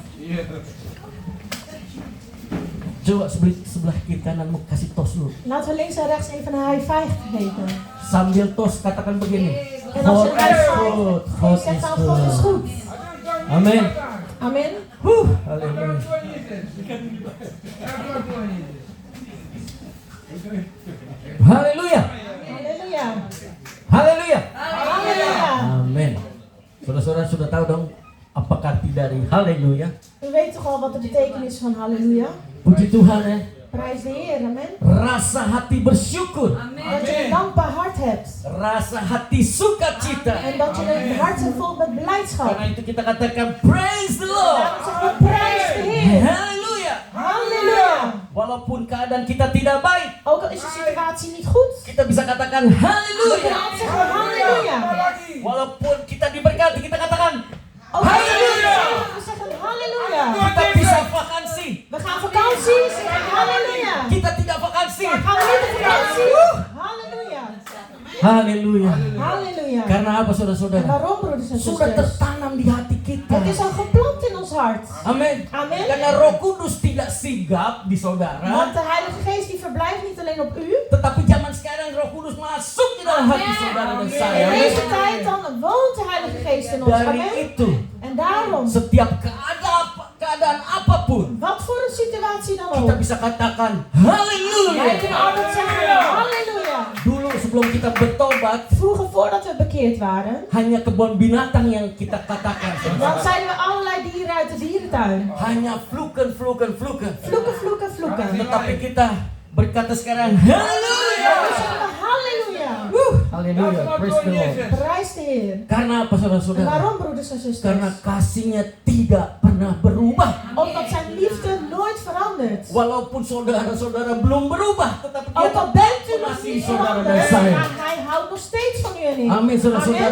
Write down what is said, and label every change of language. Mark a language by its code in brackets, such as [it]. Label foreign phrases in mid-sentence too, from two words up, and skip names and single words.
[id] Coba sebelah kiri kananmu kasih tos dulu. [nl] Laten we links en rechts even een [en] high five [nl] geven. [id] Sambil tos katakan begini. [nl] En als je [en] God [nl] een [en] high is five good. [nl] gewoon [en] God [nl] zegt [en] is [nl] dan God is [en] good. [nl] goed. [id] Amin. [nl] Amen. [id] Haleluya. Haleluya. [nl] Halleluja. [id] Haleluya. [nl] Halleluja. [id] Amin. Saudara-saudara sudah tahu dong apa arti dari haleluya? [nl] U weet toch al wat de betekenis van halleluja? [id] Puji Tuhan ya. [nl] Prijs de Heer, amen. [id] Rasa hati bersyukur. [nl] Dat je een dankbaar hart hebt. [id] Rasa hati sukacita. [nl] En dat je een hart is vol met blijdschap. [id] Karena itu kita katakan [en] praise the Lord. [nl] Daarom zeggen we prijs de Heer. [id] Haleluya. [nl] Halleluja. [id] Walaupun keadaan kita tidak baik, [nl] Ook al is de situatie niet goed. [id] kita bisa katakan [nl] We [id] haleluya. [nl] kunnen altijd zeggen halleluja. [id] Walaupun kita diberkati, kita katakan [nl] Ook al is het [id] halleluja. [nl] niet, we zeggen halleluja. [id] Kita bisa vakansi. [nl] We gaan vakantie, zeggen halleluja. [id] Kita tidak vakansi. [nl] Gaan we niet op vakantie? Halleluja. [id] Haleluya. [nl] Halleluja. [id] Karena apa [nl] En [id] saudara-saudara? [nl] waarom, broeders en [id] Sudah [nl] zusters? [id] tertanam di hati kita. [nl] Het is al geplant in ons hart. [id] Amin. [nl] Amen. [id] Karena Roh Kudus tidak sigap di saudara, [nl] Want de Heilige Geest die verblijft niet alleen op u. [id] tetapi zaman sekarang Roh Kudus masuk di dalam hati saudara dan saya. [nl] In [id] Amin. [nl] deze tijd dan woont de Heilige Geest in ons. [id] Dari [nl] Amen. [id] itu, [nl] En daarom, [id] setiap keadaan apapun, [nl] wat voor een situatie dan [id] kita [nl] ook. [id] bisa katakan [nl] Wij [id] haleluya. [nl] kunnen altijd zeggen halleluja. [id] Dulu sebelum kita bertobat, [nl] Vroeger voordat we bekeerd waren, [id] hanya kebun binatang yang kita katakan. [nl] dan zeiden we allerlei dieren uit de dierentuin. [id] Hanya vloeken. [nl] Vloeken, vloeken, vloeken. [id] Tetapi kita berkata sekarang haleluya. [nl] Dan zeggen we halleluja. [id] Haleluya. [en] Praise the Lord. [nl] Prijs de Heer. [id] Karena apa [nl] En [id] saudara-saudara? [nl] waarom, broeders en [id] Karena [nl] zusters? [id] kasihnya tidak pernah berubah. [nl] Omdat zijn liefde nooit verandert. [id] Walaupun saudara-saudara belum berubah, tetapi dia [nl] Ook al bent u nog [id] masih [nl] niet [id] saudara dan [nl] veranderd, [id] saya. [nl] maar hij houdt nog steeds van u en ik. [id] Amin saudara-saudara.